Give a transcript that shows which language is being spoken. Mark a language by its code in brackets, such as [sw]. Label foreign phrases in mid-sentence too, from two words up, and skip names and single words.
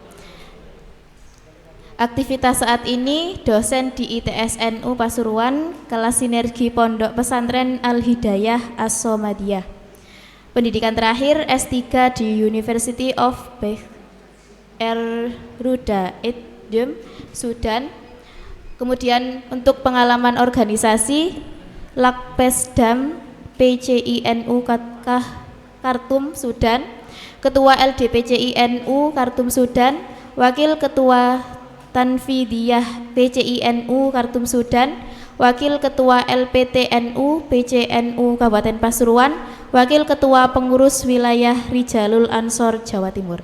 [id] Aktivitas saat ini dosen di ITSNU Pasuruan, kelas sinergi Pondok Pesantren Al-Hidayah As-Somadiyah. Pendidikan terakhir S3 di University of Ruda Idem, Sudan. Kemudian untuk pengalaman organisasi Lakpesdam PCINU Khartoum, Sudan, Ketua LDPCINU Khartoum, Sudan, Wakil Ketua Tanfidiyah PCINU Khartoum, Sudan, Wakil Ketua LPTNU PCNU Kabupaten Pasuruan, Wakil Ketua Pengurus Wilayah Rijalul Ansor, Jawa Timur.